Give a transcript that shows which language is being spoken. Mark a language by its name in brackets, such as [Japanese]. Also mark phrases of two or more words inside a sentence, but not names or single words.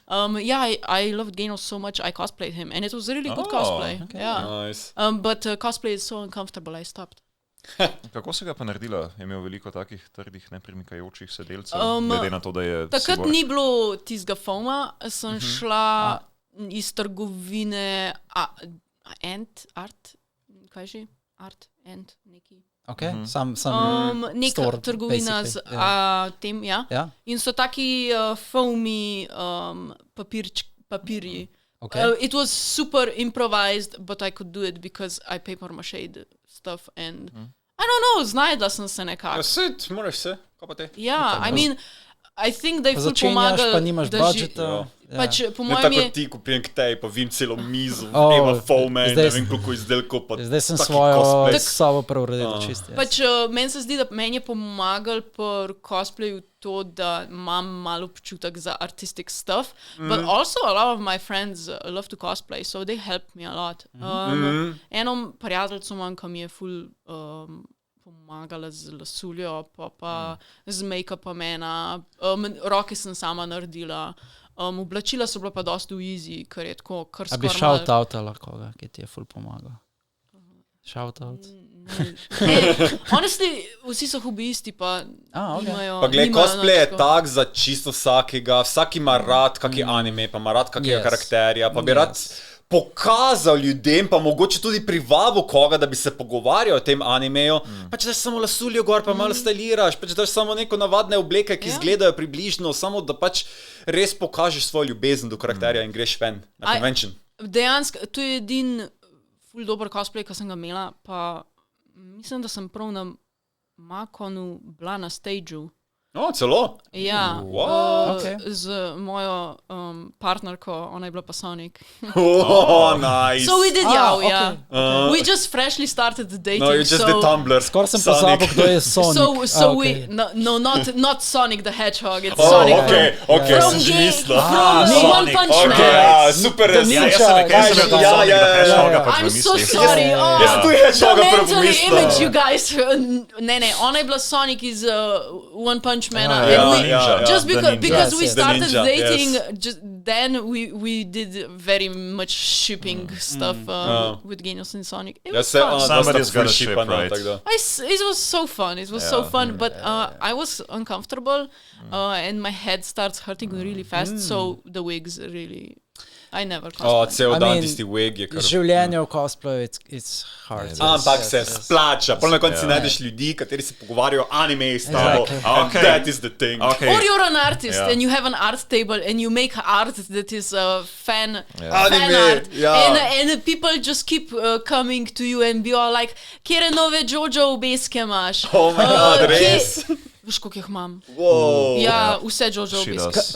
[English] I loved Gaiden so much, I cosplayed him, and it was a really good cosplay. Okay. Yeah. Nice. But cosplay is so uncomfortable, I stopped. [Slovenian] Kako se ga pa naredila? Je imel veliko takih trdih, nepremikajočih se delcev, glede na to, da je Takrat cyborg? ni bilo tistega foma, sem šla iz trgovine kaj že? Art, neki. Okay. Neka trgovina z tem, ja. In so taki foamy papirji. Okay. [English] It was super improvised, but I could do it because I paper mache stuff and I don't know, [Slovenian] znajdla sem se nekako. Ja, sit, moraš se, kaj pa te? Ja, [English] I mean, I think [Slovenian] da je ful Začenjaš, pomagal, pa nimaš da budžeta. Pač po Ne mojem tako je... ti, ko pijem k tebi, pa vim celo mizo, nema foame, ne vem koliko izdelkov, pa Zdaj sem taki svojo cosplay. sobo preuredil čisto. Pač meni se zdi, da meni je pomagal pri cosplayu to, da imam malo občutek za [English] artistic stuff, but also a lot [Slovenian] of my friends love to cosplay, so they help me a lot. Eno prijateljco imam, ki mi je ful pomagala z lasuljo, pa z make-upom ena, roke sem sama naredila, oblačila so bila pa dosti easy, ker je tako, kar A bi shout-outala koga, ki ti je ful pomagal? Shout-out? Honestly, vsi so hobijisti, pa nimajo... Pa gled, cosplay je tak za čisto vsakega, vsak ima rad kaki anime, pa ima rad kakega karakterja, pa bi rad pokazal ljudem, pa mogoče tudi privabil koga, da bi se pogovarjal o tem animeju, pač daš samo lasuljo gor, pa malo styliraš, pač daš samo neko navadne obleke, ki izgledajo približno, samo da pač res pokažeš svojo ljubezen do karakterja in greš ven na convention. Dejansko, to je edin ful dober cosplay, ki sem ga imela, pa mislim, da sem prav na Makonu bila na stageu. Celo? Ja, Okay. z mojo partnerko, ona je bila pa Sonic. Nice. [English] So we did okay. We just freshly started dating. No, you just did Tumblr. [Slovenian] Skoro sem pozabil, kdo je Sonic. [English] So we, no, not Sonic the Hedgehog, it's Sonic from One Punch Man. Okay, super. I'm so sorry. [Slovenian] Jaz tu je Hedgehoga prvo mentally mislil. [English] image you guys. [Slovenian] Ne, ona je bila Sonic iz One Punch Man. [English] Just because we started dating, then we did very much shipping stuff with Genius and Sonic. It was fun. Somebody's got a ship, right? It was so fun. It was so fun, but I was uncomfortable and my head starts hurting really fast, so the wigs really... I never cosplayed. [Slovenian] Cel dan tisti wig je kar... Življenje v cosplayu, [English] it's hard. [Slovenian] Ampak se splača. Pol na konci najdeš ljudi, kateri se pogovarjajo anime s tabo. [English] And that is the thing. Or you're an artist and you have an art table and you make art that is fan art. And people just keep coming to you and be all like, [Slovenian] kjere nove Jojo obeske imaš? [English] Oh my god, [Slovenian] res? Veš, koliko jih imam. Wow. Ja, vse Jojo obeske.